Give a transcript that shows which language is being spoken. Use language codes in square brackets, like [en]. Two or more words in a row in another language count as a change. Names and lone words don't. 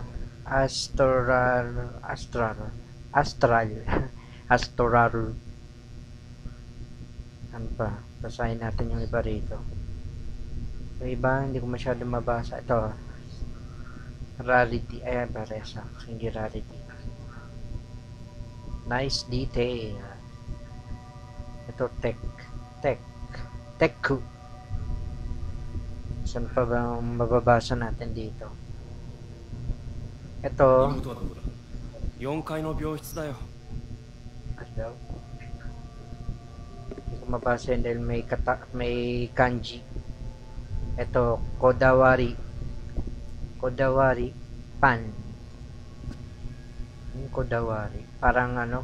[tl] Astral. Ano pa? Basahin natin yung iba rito. Yung iba, hindi ko masyado mabasa. Ito. Rarity. Ayan, paresa. [en] Singularity. Nice detail. [tl] Ito, Teku. Saan pa ba mababasa natin dito? Ito. [ja] 妹はどこだ。 4階の病室だよ。 [tl] Ano daw? Hindi ko mabasa yun dahil may kanji. Ito, Kodawari Pan. Yung Kodawari. Parang ano?